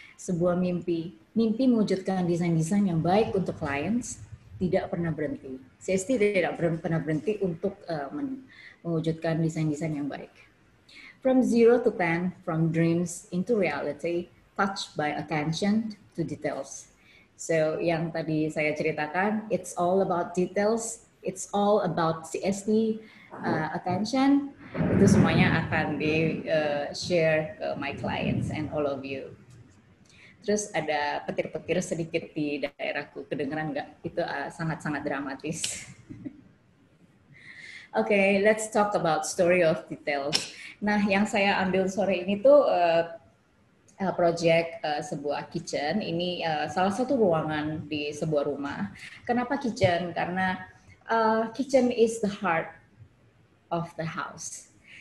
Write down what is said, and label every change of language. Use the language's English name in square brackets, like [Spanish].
[Indonesian] Sebuah mimpi mewujudkan desain-desain yang baik untuk clients tidak pernah berhenti. CST tidak pernah berhenti untuk mewujudkan desain-desain yang baik. [English] From 0 to 10, from dreams into reality, touched by attention to details. So [Indonesian] yang tadi saya ceritakan, [English] it's all about details, it's all about CST attention. [Indonesian] Itu semuanya akan di-share ke [English] my clients and all of you. [Indonesian] Terus ada petir-petir sedikit di daerahku, kedengeran nggak? Itu sangat-sangat dramatis. [English] Okay, let's talk about story of details. [Indonesian] Nah, yang saya ambil sore ini tuh project sebuah kitchen. Ini salah satu ruangan di sebuah rumah. Kenapa kitchen? Karena [English] kitchen is the heart of the house.